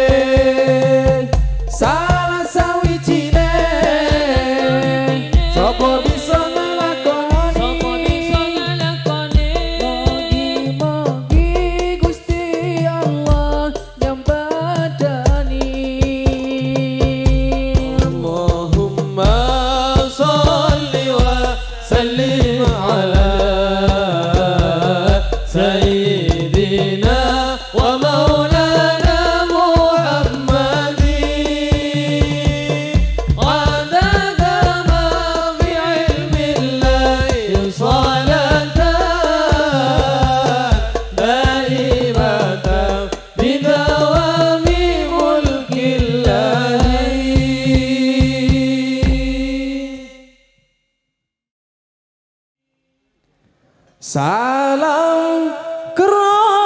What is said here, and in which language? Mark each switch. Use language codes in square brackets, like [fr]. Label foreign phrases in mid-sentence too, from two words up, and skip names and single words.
[jv] Salah sawijine sapa bisa nglakoni mugi-mugi Gusti Allah nyembadani. [ar] اللهم صل وسلم على سيدنا ومولانا محمد عدد ما في علم الله صلاة دائمة بدوام ملك الله. [id] Salam kerohanian